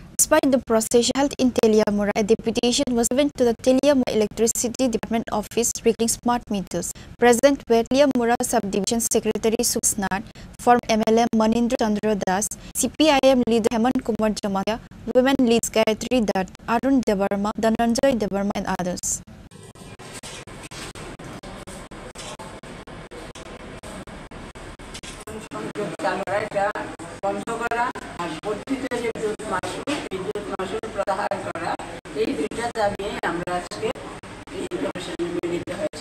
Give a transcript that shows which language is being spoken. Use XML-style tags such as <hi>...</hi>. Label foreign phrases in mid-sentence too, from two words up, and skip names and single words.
<en>Despite the process held in Teliamora, a deputation was given to the Teliamora Electricity Department Office regarding smart meters. Present were Teliamora Subdivision Secretary Subsnat, former MLA Manindra Chandra Das, CPIM leader Hemant Kumar Jamatia, women leads Gayatri Dutt, Arun Devarma, Dhananjay Devarma and others.</en> <bn>বন্ধ করা আর বর্ধিত যে বিদ্যুৎ মাশুল প্রত্যাহার করা, এই দুইটা দাবি আমরা আজকে এই কমিশনে মিলিত হয়েছি।</bn>